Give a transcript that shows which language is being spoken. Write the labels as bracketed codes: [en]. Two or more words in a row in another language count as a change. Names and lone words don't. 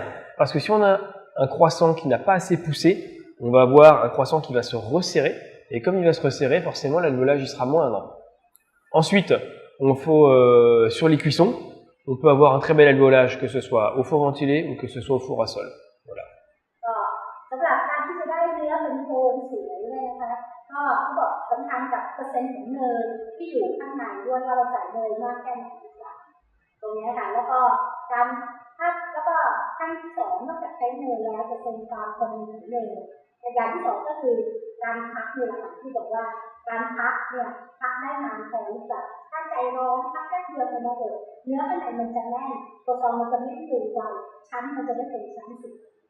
[fr] Parce que si on a un croissant qui n'a pas assez poussé, on va avoir un croissant qui va se resserrer. Et comme il va se resserrer, forcément, l'alvéolage il sera moindre. Ensuite, on faut sur les cuissons, on peut avoir un très bel alvéolage, que ce soit au four ventilé ou que ce soit au four à sol. Voilà. [th] ก็สำหรับการที่จะได้เนื้อเป็นโครงสวยเลยนะคะก็เขาบอกสำคัญกับเปอร์เซ็นต์ของเนยที่อยู่ ข้างในด้วยว่าเราใส่เนยมากแค่ไหนตรงนี้ค่ะแล้วก็การแล้วก็ขั้นที่สองนอกจากใช้เนยแล้วจะเป็นความคงของเนยอย่างที่สองก็คือการพักนี่แหละค่ะที่บอกว่าการพักเนี่ยพักได้นานพอหรือเปล่าถ้าใจร้อนพักแค่เดือนมาเถอะเนื้อข้างในมันจะแน่นตัวซองมันจะไม่ฟูไวชั้นมันจะไม่เป็นชั้นสุด